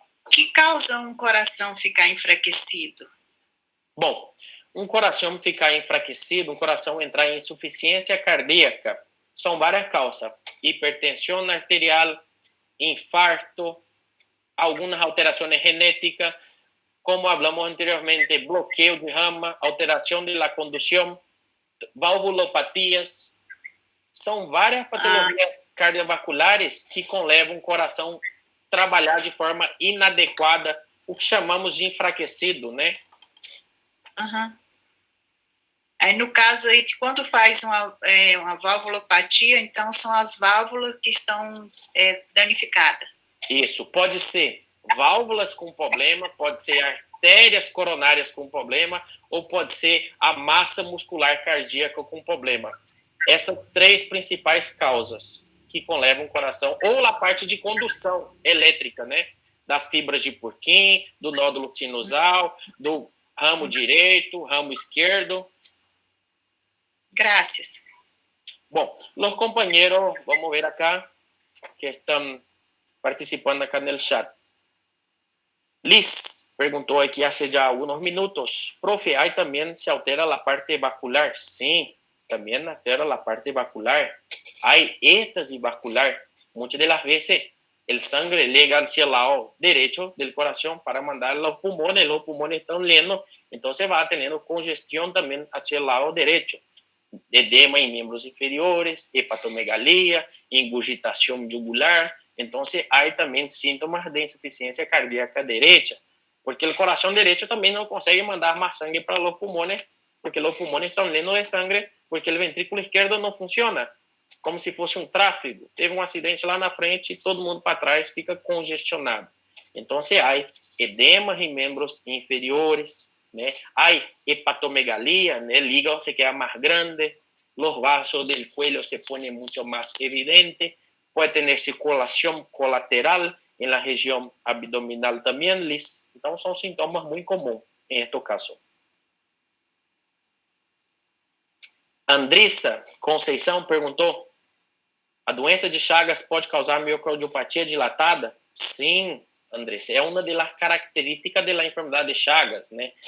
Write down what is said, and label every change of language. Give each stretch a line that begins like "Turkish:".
Portuguese: Que causa um coração ficar enfraquecido? Bom, um coração ficar enfraquecido, um coração entrar em insuficiência cardíaca, são várias causas.
Spanish: Hipertensão arterial, infarto, algunas alteraciones genéticas, como hablamos anteriormente, bloqueo de rama, alteración de la conducción, valvulopatías.
Portuguese: São várias patologias cardiovasculares que conlevam o coração a trabalhar de forma inadequada, o que chamamos de enfraquecido, né? Uhum. Aí, no caso, aí, quando faz uma valvulopatia, então são as válvulas que estão danificadas. Isso, pode ser válvulas com problema, pode ser artérias coronárias com problema, ou pode ser a massa muscular cardíaca com problema. Essas três principais causas que conlevam o coração, ou a parte de condução elétrica, né? Das fibras de Purkinje, do nódulo sinusal, do ramo direito, ramo esquerdo.
Spanish: Gracias. Bom, los compañeros, vamos ver acá, que están participando acá en el chat. Liz preguntó aquí hace ya unos minutos, profe, ¿ahí también se altera la parte vascular? Sí, también altera la parte vascular. Hay éxtasis vascular. muchas de las veces el sangre llega hacia el lado derecho del corazón para mandar a los pulmones están llenos, entonces va teniendo congestión también hacia el lado derecho. Edema en miembros inferiores, hepatomegalia, ingurgitación yugular. Entonces hay también síntomas de insuficiencia cardíaca derecha, porque el corazón derecho también no consegue mandar más sangre para los pulmones, porque los pulmones están llenos de sangre, porque el ventrículo izquierdo no funciona,
Portuguese: como se fosse um tráfego. Teve um acidente lá na frente e todo mundo para trás fica congestionado. Então, há edema em membros inferiores, né? Há hepatomegalia, né?
Spanish: El hígado se queda mais grande, los vasos del cuello se ponen mucho más evidente, puede tener circulación colateral en la región abdominal también, Liz.
Portuguese: Então, são sintomas muito comuns em este caso. Andrissa Conceição perguntou: a doença de Chagas pode causar miocardiopatia dilatada? Sim, Andressa, é uma das características da enfermidade de Chagas, né?